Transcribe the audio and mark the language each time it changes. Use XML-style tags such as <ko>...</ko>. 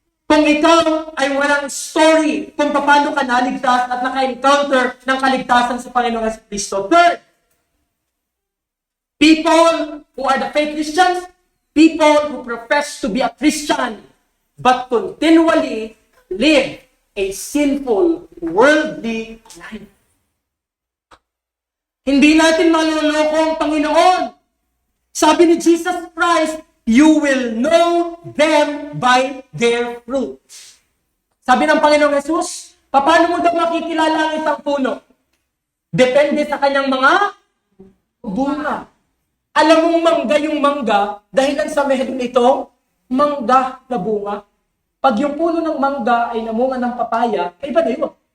<tl>Kung ikaw ay walang story kung paano ka naligtas at naka-encounter ng kaligtasan sa Panginoong Kristo.</tl> <en>Third, people who are the fake Christians, people who profess to be a Christian, but continually live a sinful, worldly life.</en> <tl>Hindi natin maluloko ang Panginoon. Sabi ni</tl> <en>Jesus Christ, you will know them by their fruits.</en> <tl>Sabi ng Panginoong Jesus, paano mo daw makikilala ang isang puno? Depende sa kanyang mga bunga. Alam mong mangga yung mangga, dahilan sa meron ito, mangga na bunga. Pag yung puno ng mangga ay namunga ng papaya, iba na yun.</tl>